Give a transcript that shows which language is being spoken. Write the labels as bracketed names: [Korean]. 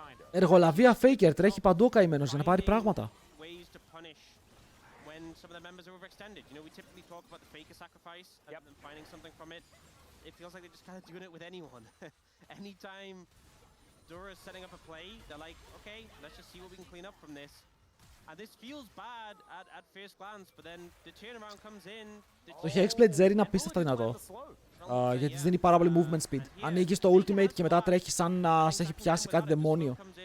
[Greek] Εργολαβία Faker, τρέχει παντού ο καημένος για να πάρει πράγματα. [English] Ways to punish when some of the members are overextended. You know, we typically talk about the Faker sacrifice and them finding something from it. It feels like they're just kind of doing it with anyone. Anytime Dura is setting up a play, they're like, okay, let's just see what we can clean up from this. And this feels bad at first glance, but then the turnaround comes in. [Greek] Το Hexblade Zeri είναι απίστευτα δυνατό. Γιατί της δίνει πάρα πολύ movement speed. Ανοίγει το ultimate και μετά τρέχει σαν να σε έχει πιάσει κάτι δαιμόνιο.